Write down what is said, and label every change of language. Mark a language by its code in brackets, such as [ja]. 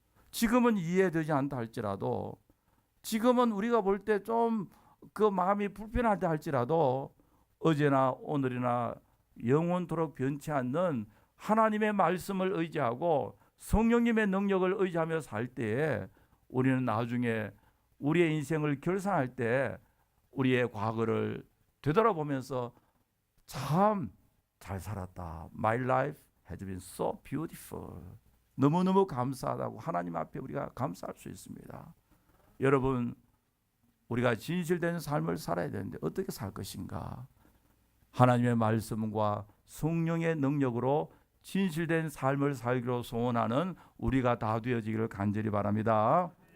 [ko] 지금은 이해되지 않다 할지라도 지금은 우리가 볼 때 좀 그 마음이 불편하다 할지라도 어제나 오늘이나 영원토록 변치 않는 하나님의 말씀을 의지하고 성령님의 능력을 의지하며 살 때에 우리는 나중에 우리의 인생을 결산할 때 우리의 과거를 되돌아보면서 참 잘 살았다. [en] My life has been so beautiful. [ko] 너무너무 감사하다고 하나님 앞에 우리가 감사할 수 있습니다. 여러분, 우리가 진실된 삶을 살아야 되는데 어떻게 살 것인가? 하나님의 말씀과 성령의 능력으로 진실된 삶을 살기로 소원하는 우리가 다 되어지기를 간절히 바랍니다.